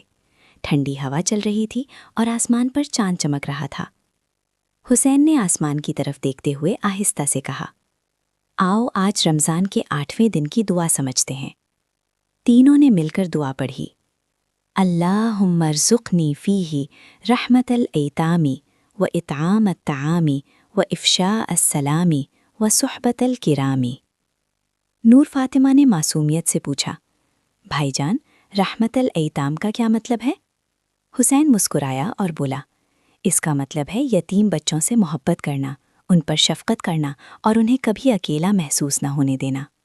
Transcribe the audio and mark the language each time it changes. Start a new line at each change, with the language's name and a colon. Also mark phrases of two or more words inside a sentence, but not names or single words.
Urdu: ٹھنڈی ہوا چل رہی تھی اور آسمان پر چاند چمک رہا تھا۔ حسین نے آسمان کی طرف دیکھتے ہوئے آہستہ سے کہا، آؤ آج رمضان کے 8ویں دن کی دعا سمجھتے ہیں۔ تینوں نے مل کر دعا پڑھی،
Arabic: اللہم ارزقنی فیہ رحمت الایتامی و اطعام الطعامی و افشاء السلامی و صحبت الکرامی۔
Urdu: نور فاطمہ نے معصومیت سے پوچھا، بھائی جان،
Arabic: رحمت الایتام
Urdu: کا کیا مطلب ہے؟ حسین مسکرایا اور بولا، اس کا مطلب ہے یتیم بچوں سے محبت کرنا، ان پر شفقت کرنا اور انہیں کبھی اکیلا محسوس نہ ہونے دینا۔